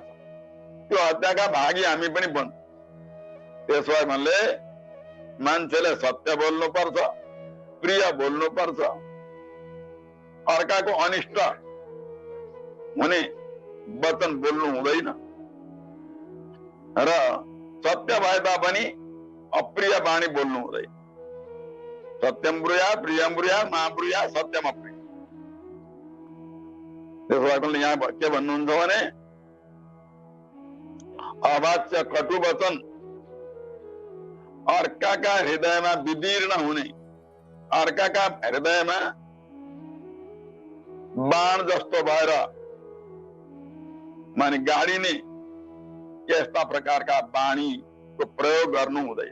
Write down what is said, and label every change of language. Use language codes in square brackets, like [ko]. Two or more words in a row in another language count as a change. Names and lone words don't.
[ne] त्यो हत्याका भागी हामी पनि बन्छ। त्यसो भए भन्ने मान्छेले सत्य बोल्नु पर्छ, प्रिय बोल्नु पर्छ, अर्काको अनिष्ट हुने वचन बोल्नु हुँदैन र सत्य भए तापनि अप्रिय वाणी बोल्नु हुँदैन। [sa] सत्यम ब्रूयात प्रियम ब्रूयात मा ब्रूयात सत्यम अप्रिय। [ne] त्यसो भए यहाँ के भन्नुहुन्छ भने अवाच्य कटु वचन अर्काका हृदयमा विदीर्ण हुने, अर्काका हृदयमा बाण जस्तो भएर माने गाडिने यस्ता प्रकारका वाणीको प्रयोग गर्नु हुँदैन।